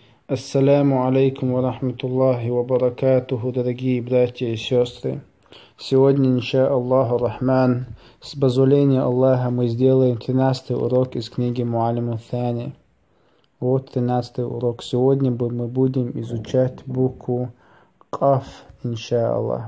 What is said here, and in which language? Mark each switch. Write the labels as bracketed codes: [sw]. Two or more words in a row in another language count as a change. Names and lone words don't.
[ar] السلام عليكم ورحمة الله وبركاته, [ru] дорогие братья и сестры. Сегодня, [ar] إن شاء الله الرحمن, [ru] с позволения Аллаха мы сделаем 13-й урок из книги Муалиму Thani. Вот 13-й урок. Сегодня мы будем изучать букву Каф, [ar] إن شاء الله.